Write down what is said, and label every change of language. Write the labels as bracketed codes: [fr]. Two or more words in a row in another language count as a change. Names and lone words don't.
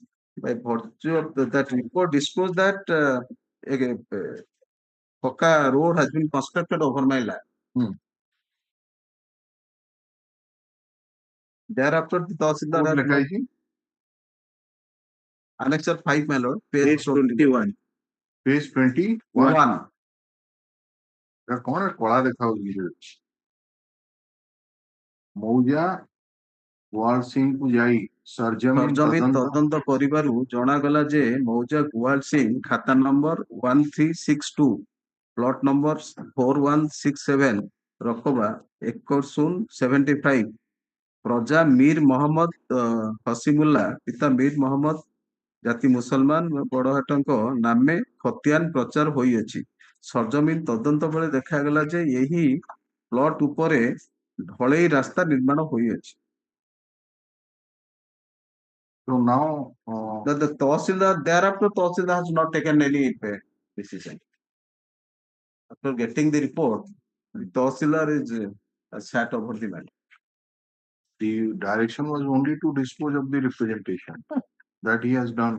[en] By virtue of that report disclosed that a Hoka road has been constructed over my land. Thereafter, the Tahsildar has not, annexure 5, my lord, page 21. Page 21. [hi] कौन है कड़ा दिखाओ मौजा गुआल सिंह को जाई [or] ସରଜମିନ ତଦନ୍ତ କରିବାରୁ ଜଣାଗଲା ଯେ ମୌଜା ଗୁଆଲ ସିଂ ଖାତା ନମ୍ବର 1362 ପ୍ଲଟ ନମ୍ବର 4167 ରକବା 1075 ପ୍ରଜା ମୀର ମହମ୍ମଦ ହସିମୁଲ୍ଲା ପିତା ମୀର ମହମ୍ମଦ ଜାତି ମୁସଲମାନ ବଡହାଟଙ୍କ ନାମେ ଖତିଆନ ପ୍ରଚାର ହୋଇଅଛି। ସରଜମିନ ତଦନ୍ତ ବେଳେ ଦେଖାଗଲା ଯେ ଏହି ପ୍ଲଟ ଉପରେ ଢଳେଇ ରାସ୍ତା ନିର୍ମାଣ ହୋଇଅଛି। [en] So now the Tahsildar, thereafter Tahsildar has not taken any decision. After getting the report, the Tahsildar is sat over the matter. The direction was only to dispose of the representation that he has done.